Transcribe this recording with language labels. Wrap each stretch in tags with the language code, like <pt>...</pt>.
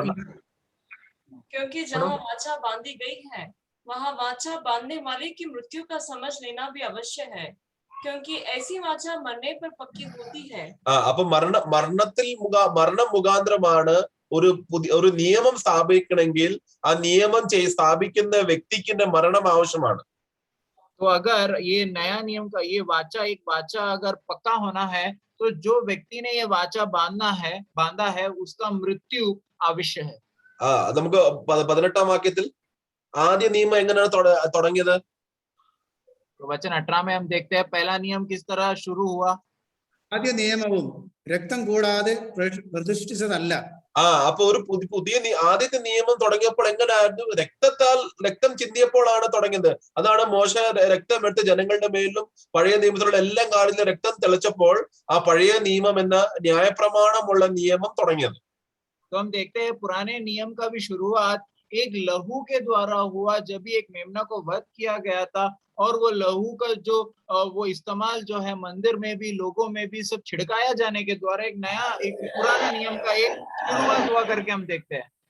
<hi>क्योंकि जहाँ वाचा बांधी गई है वहाँ वाचा बांधने वाले की मृत्यु का समझ लेना भी अवश्य है, क्योंकि ऐसी वाचा मरने पर पक्की होती है.</hi> <ml>അപ്പൊ മരണം മുഖാന്തരമാണ് ഒരു നിയമം സ്ഥാപിക്കണമെങ്കിൽ ആ നിയമം സ്ഥാപിക്കുന്ന വ്യക്തിക്ക് മരണം ആവശ്യമാണ്.</ml> <hi>तो अगर ये नया नियम का ये वाचा एक वाचा अगर पक्का होना है तो जो व्यक्ति ने ये वाचा बांधा है उसका मृत्यु आवश्य है.</hi> <ml>നമുക്ക് 18-ാം വാക്യത്തിൽ ആദ്യ നിയമം എങ്ങനെയാണ് തുടങ്ങിയത്?</ml> <hi>वचन 18 में हम देखते हैं पहला नियम किस तरह शुरू हुआ.</hi> <ml>ആദ്യ നിയമവും രക്തം കൂടാതെ പ്രതിഷ്ഠിച്ചതല്ല. അപ്പൊ ഒരു പുതിയ ആദ്യത്തെ നിയമം തുടങ്ങിയപ്പോൾ എങ്ങനെയായിരുന്നു? രക്തം ചിന്തിയപ്പോഴാണ് തുടങ്ങിയത്. അതാണ് മോശ രക്തം എടുത്ത് ജനങ്ങളുടെ മേലും പഴയ നിയമത്തിലുള്ള എല്ലാം കാലിലും രക്തം തെളിച്ചപ്പോൾ ആ പഴയ നിയമം എന്ന ന്യായപ്രമാണമുള്ള നിയമം തുടങ്ങിയത്.</ml> <hi>तो हम देखते हैं पुराने नियम का भी शुरुआत एक लहू के द्वारा हुआ, जब भी एक मेमना को वध किया गया था और वो लहू का जो वो इस्तेमाल जो है मंदिर में भी लोगों में भी सब छिड़काया जाने के द्वारा एक नया एक पुराने नियम का एक शुरुआत हुआ करके हम देखते हैं.</hi>